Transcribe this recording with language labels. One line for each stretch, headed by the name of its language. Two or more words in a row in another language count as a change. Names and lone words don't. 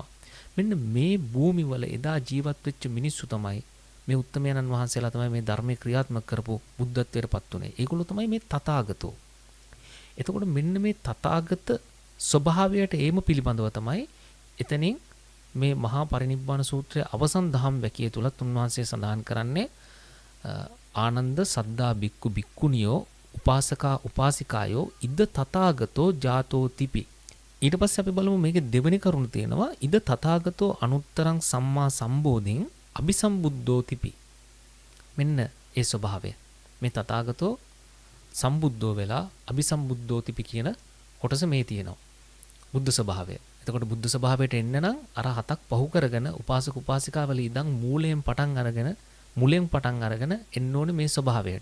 Sinhala: මෙන්න මේ භූමිවල එදා ජීවත් වෙච්ච මිනිස්සු තමයි මේ උත්තමයන්න් වහන්සේලා තමයි මේ ධර්මයේ ක්‍රියාත්මක කරපු බුද්ධත්වයට පත් උනේ. ඒගොල්ලෝ තමයි මේ තථාගතෝ. එතකොට මෙන්න මේ තථාගත ස්වභාවයට ඒම පිළිබඳව තමයි එතනින් මේ මහා පරිනිබ්බාන සූත්‍රයේ අවසන් දහම් වැකිය තුලත් උන්වහන්සේ සඳහන් කරන්නේ
Pali: ආනන්ද සද්දා බික්කු බික්කුනියෝ උපාසකා උපාසිකායෝ ඉද තථාගතෝ ජාතෝ තිපි.
Sinhala: ඊට පස්සේ අපි බලමු මේකේ දෙවෙනි කරුණ තියෙනවා
Pali: ඉද තථාගතෝ අනුත්තරං සම්මා සම්බෝධින් අபிසම්බුද්ධෝ තිපි.
Sinhala: මෙන්න ඒ ස්වභාවය. මේ
Pali: තථාගතෝ සම්බුද්ධෝ
Sinhala: වෙලා
Pali: අபிසම්බුද්ධෝ තිපි
Sinhala: කියන කොටස මේ තියෙනවා. බුද්ධ ස්වභාවය. එතකොට බුද්ධ ස්වභාවයට එන්න නම් අර හතක් පහු කරගෙන උපාසක උපාසිකාවල ඉඳන් මුලෙන් පටන් අරගෙන එන්න ඕනේ මේ ස්වභාවයට.